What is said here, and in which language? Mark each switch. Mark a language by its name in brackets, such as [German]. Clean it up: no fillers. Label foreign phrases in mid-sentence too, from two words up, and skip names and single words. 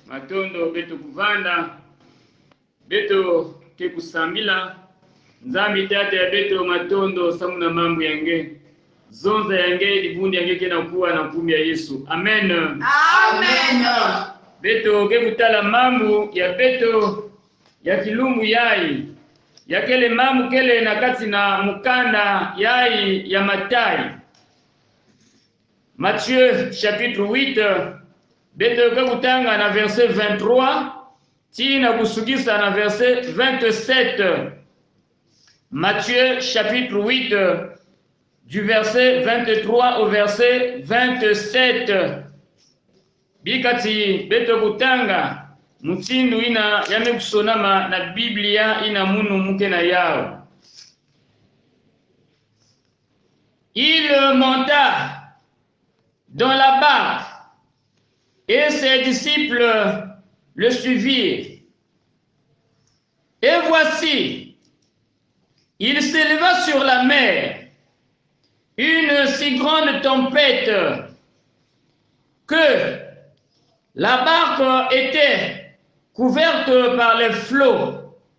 [Kituba (Democratic Republic of Congo)] matondo beto kuvanda beto ke kusambila nzambi tate ya beto matondo samuna mambo yange zonza yange libundi yange kena kuwa na kumi ya Yesu. Amen. Amen. Beto ke kutala mambo ya beto ya kilumbu yai ya kele mambo kele na kati na mukanda yai ya Matai. [French] Matthieu chapitre 8 [Kituba (Democratic Republic of Congo)] beto ke kutanga na verset 23 tina kusugisa na verset 27. [French] Matthieu chapitre 8 du verset 23 au verset 27. [Kituba (Democratic Republic of Congo)] Bikati beto kutanga mutindu ina yame kusonama na Biblia ina munu muke na yao. [French] Il monta dans la barque et ses disciples le suivirent. Et voici, il s'éleva sur la mer une si grande tempête que la barque était couverte par les flots.